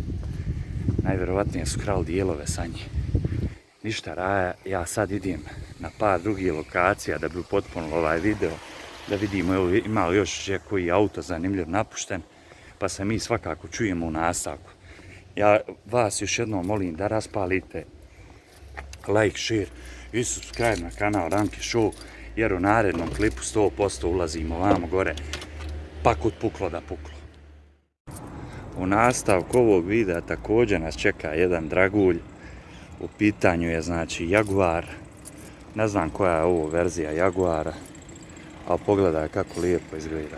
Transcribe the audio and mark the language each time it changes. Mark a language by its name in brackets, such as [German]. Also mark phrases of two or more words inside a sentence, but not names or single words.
[Bosnian] Najvjerovatnije su krali dijelove sa njih. Ništa Raja, ja sad idem na par drugih lokacija da bi upotpunilo ovaj video, da vidimo ima li još koji auto zanimljiv napušten, pa se mi svakako čujemo u nastavku. Ja vas još jednom molim da raspalite [English] like, share [Bosnian] i subscribe na kanal Ramke Show, jer u narednom klipu 100% ulazimo vamo gore, pa kod puklo da puklo. U nastavku ovog videa također nas čeka jedan dragulj. U pitanju je znači Jaguar. Ne znam koja je ovo verzija Jaguara, ali pogledaj kako lijepo izgleda.